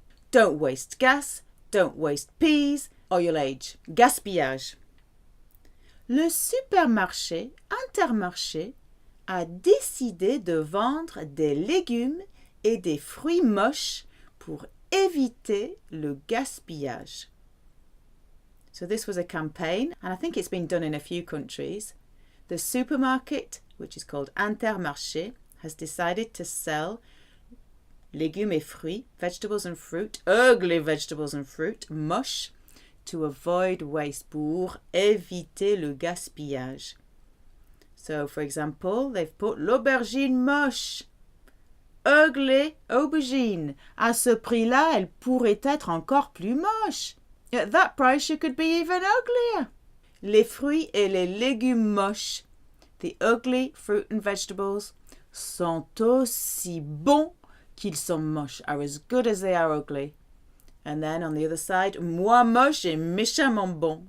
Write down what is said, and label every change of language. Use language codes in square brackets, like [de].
[en] Don't waste gas, don't waste peas, or you'll age. [fr] Gaspillage. Le supermarché Intermarché a décidé de vendre des légumes et des fruits moches pour éviter le gaspillage. [en] So this was a campaign, and I think it's been done in a few countries. The supermarket, which is called Intermarché, has decided to sell [fr] légumes et fruits, [en] vegetables and fruit, ugly vegetables and fruit, moche, to avoid waste, [fr] pour éviter le gaspillage. [en] So, for example, they've put [fr] l'aubergine moche, [en] ugly aubergine. [fr] À ce prix-là, elle pourrait être encore plus moche. [en] At that price, she could be even uglier. [fr] Les fruits et les légumes moches, [en] the ugly fruit and vegetables, [fr] sont aussi bons qu'ils sont moches, [en] are as good as they are ugly. And then on the other side, [fr] moi moche et méchamment bon.